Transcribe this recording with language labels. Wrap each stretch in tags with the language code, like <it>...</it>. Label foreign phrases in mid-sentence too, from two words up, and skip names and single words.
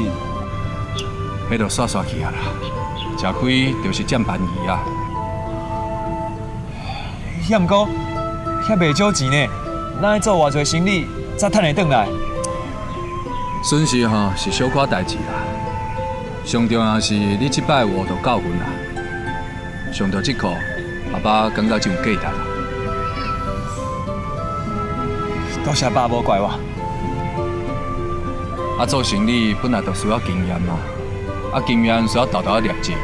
<nan>迄就煞煞去啊啦，吃亏就是占便宜啊。遐毋过，遐袂少钱呢，咱爱做偌济生意才趁会转来。损失吼是小可代志啦，上重要是你即摆有学到教训啦。上到即课，爸爸感觉真有价值啦。多谢爸无怪我。啊，做生意本来就需要经验嘛，啊，经验需要豆豆业绩。</nan>